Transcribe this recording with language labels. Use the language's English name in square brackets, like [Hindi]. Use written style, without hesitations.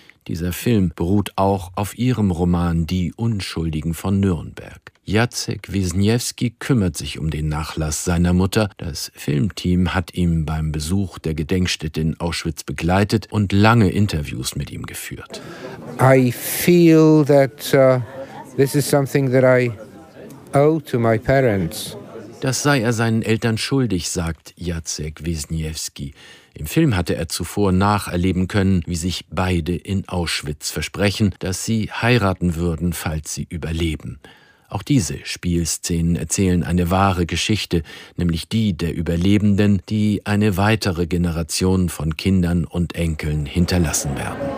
[German] Dieser Film beruht auch auf ihrem Roman »Die Unschuldigen von Nürnberg«. Jacek Wisniewski kümmert sich um den Nachlass seiner Mutter. Das Filmteam hat ihn beim Besuch der Gedenkstätte in Auschwitz begleitet und lange Interviews mit ihm geführt. [English] I feel that this is something that I owe to my parents. [German] Das sei er seinen Eltern schuldig, sagt Jacek Wisniewski. Im Film hatte er zuvor nacherleben können, wie sich beide in Auschwitz versprechen, dass sie heiraten würden, falls sie überleben. Auch diese Spielszenen erzählen eine wahre Geschichte, nämlich die der Überlebenden, die eine weitere Generation von Kindern und Enkeln hinterlassen werden.